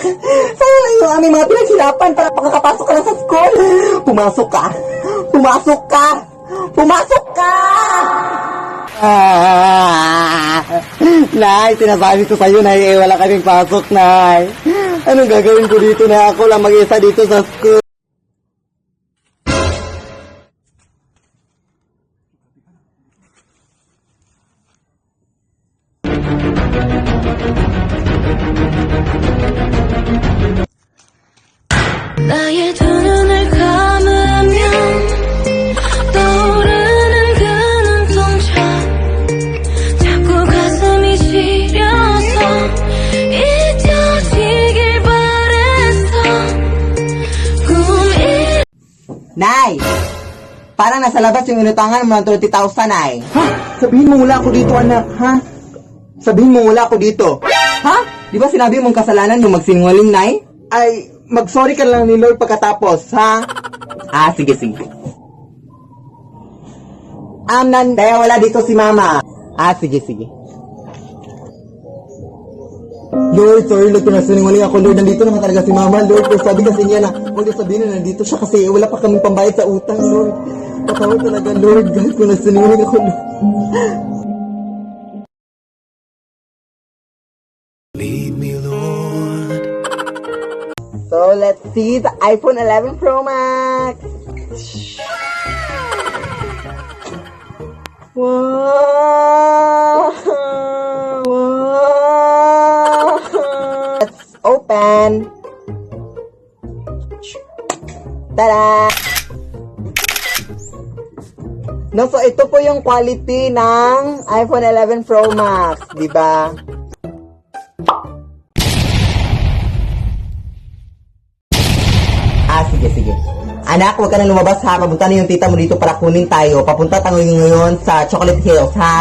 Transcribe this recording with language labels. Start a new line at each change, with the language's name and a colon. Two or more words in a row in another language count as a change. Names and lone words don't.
Filipino: Sayang lang yung aming mga pinaghirapan para makakapasok ka na sa school. Pumasok ka! Pumasok ka! Pumasok ka! Nay, sinasabi ko sa'yo, Nay, wala kaming pasok, Nay. Anong gagawin ko dito na ako lang mag-isa dito sa school?
Korean: 나의 두 눈을 감으면 떠오르는 그 눈동자 자꾸 가슴이 시려서 잊혀지길 바랬어 꿈이
Filipino: Nay! Parang nasa labas yung inutangan mo ng 30,000, Nay. Ha? Sabihin mo wala ako dito, anak, ha? Sabihin mo wala ako dito. Ha? Di ba sinabi mong kasalanan yung magsinungaling, Nay? Ay, mag-sorry ka lang ni Lord pagkatapos, ha? Sige. Kaya wala dito si Mama. Sige. Lord, sorry, Lord, kung nasinungaling ako, Lord, nandito naman talaga si Mama, Lord, pero sabi kasi niya na, huwag niyo sabihin na nandito siya kasi wala pa kaming pambayad sa utang, Lord. Patawad talaga, Lord, kahit kung nasinungaling ako, Lord.
English: Lead me, Lord. So, let's see the iPhone 11 Pro Max. Wow! Let's open. Tada!
Filipino: No, so ito po yung quality ng iPhone 11 Pro Max, di ba? Sige. Anak, huwag ka nang lumabas ha. Papunta na yung tita mo dito para kunin tayo. Papunta tayo ngayon sa Chocolate Hills ha.